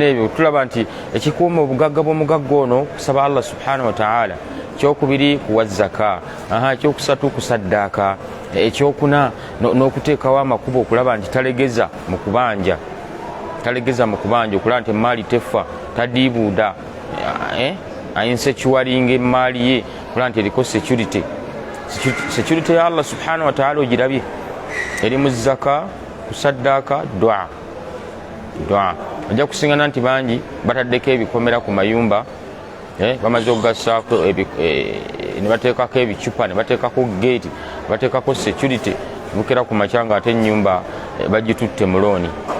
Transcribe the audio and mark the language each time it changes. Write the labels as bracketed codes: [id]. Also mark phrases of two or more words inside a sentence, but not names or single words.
[lg] ebyo tulaba nti ekikuuma obugagga bw'omugagga ono kusaba Allah [ar] سبحانه وتعالى, [lg] ekyokubiri kuwa zaka, ekyokusatu kusaddaaka, ekyokuna n'okuteekawo amakubo okulaba nti talegeza mu kubanja, okulaba nti emaali tefa, tadiibuuda, ayinsekiwalinga emaali ye, okulaba nti eriko security ya Allah [ar] سبحانه وتعالى [lg] ogirabye eri mu zaka, kusaddaaka, dua. Ojja kusingana nti bangi bataddeko ebikomera ku mayumba, bamaze okugassaako ne bateekako ebicupa, ne bateekako gate, bateekako security, bukera ku makya nga ate ennyumba bagitutte mu looni.